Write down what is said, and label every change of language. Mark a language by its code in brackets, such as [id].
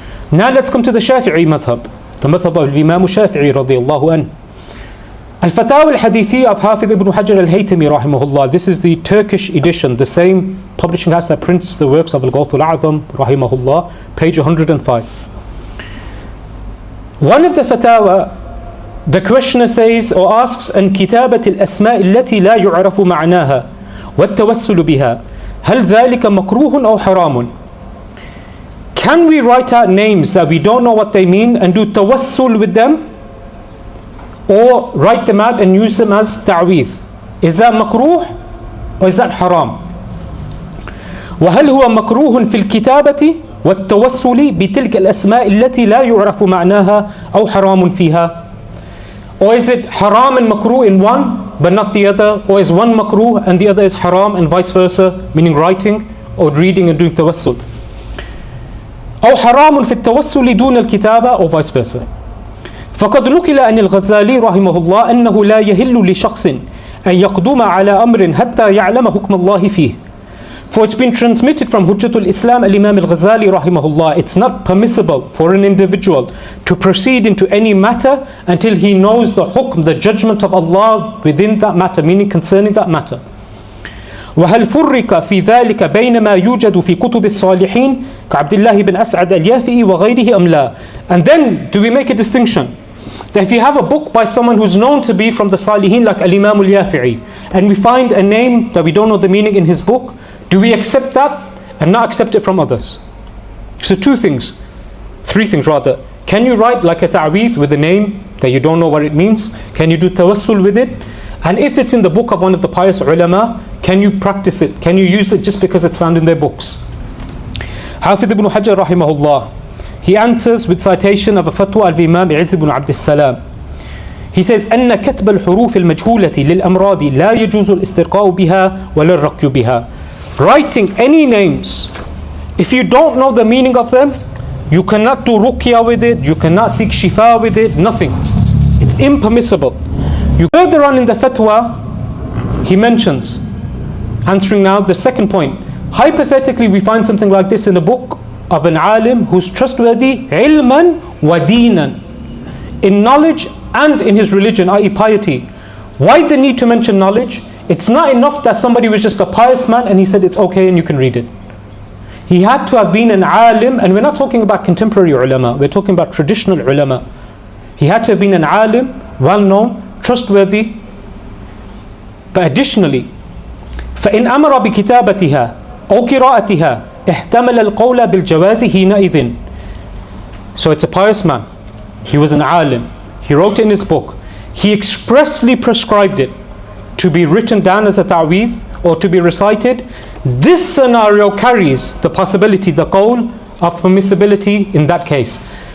[en] Now let's come to the Shafi'i madhab, the madhab of Imam Shafi'i radiyallahu anh. Al-Fatawa al-Hadithiyya of Hafiz Ibn Hajar al-Haytami rahimahullah. This is the Turkish edition, the same publishing house that prints the works of Al-Ghawth al-A'zam rahimahullah, page 105. One of the Fatawa, the questioner says or asks, [ar] عن كتابة الأسماء التي لا يعرف معناها والتوسل بها هل ذلك مكروه أو حرام? [en] Can we write out names that we don't know what they mean and do tawassul with them, or write them out and use them as ta'weez? Is that makruh or is that haram? [ar] وهل هو مكروه في الكتابة والتوسل بتلك الأسماء التي لا يعرف معناها أو حرام فيها? [en] Or is it haram and makruh in one but not the other? Or is one makruh and the other is haram and vice versa, meaning writing or reading and doing tawassul? [ar] أو حرام في التوسل دون الكتابة [en] or vice versa. [ar] فقد نقل عن الغزالي رحمه الله أنه لا يهل لشخص أن يقدم على أمر حتى يعلم حكم الله فيه. [en] For it's been transmitted from Hujjatul Islam al-Imam al-Ghazali rahimahullah, it's not permissible for an individual to proceed into any matter until he knows the hukm, the judgment of Allah within that matter, meaning concerning that matter. [ar] وهل فرق في ذلك بين ما يوجد في كتب الصالحين كعبد الله بن أسعد اليافعي وغيره أم لا? [en] And then do we make a distinction? that if you have a book by someone who's known to be from the Salihin, like Al-Imam Al-Yafi'i, and we find a name that we don't know the meaning in his book, do we accept that and not accept it from others? So three things rather. Can you write like a ta'weez with a name that you don't know what it means? Can you do tawassul with it? And if it's in the book of one of the pious ulama, can you practice it? Can you use it just because it's found in their books? Hafidh ibn Hajar rahimahullah, he answers with citation of a fatwa of Imam Izz ibn Abd al-Salam. He says, [ar] أن كتب الحروف المجهولة للأمراض لا يجوز الاسترقاء بها ولا الرقي بها. [en] Writing any names, if you don't know the meaning of them, you cannot do ruqya with it, you cannot seek shifa with it, nothing. It's impermissible. You further on in the fatwa, he mentions, answering now the second point, hypothetically we find something like this in a book of an alim who's trustworthy, ilman wa deenan, in knowledge and in his religion, i.e. piety. Why the need to mention knowledge? It's not enough that somebody was just a pious man and he said it's okay and you can read it. He had to have been an alim, and we're not talking about contemporary ulama, we're talking about traditional ulama. He had to have been an alim, well known, trustworthy. But additionally, [ar] فإن أمر بكتابتها أو قراءتها احتمل القول بالجواز حينئذ. [en] So it's a pious man, he was an alim, he wrote in his book, he expressly prescribed it to be written down as a ta'weez or to be recited. This scenario carries the possibility, the qawl of permissibility in that case.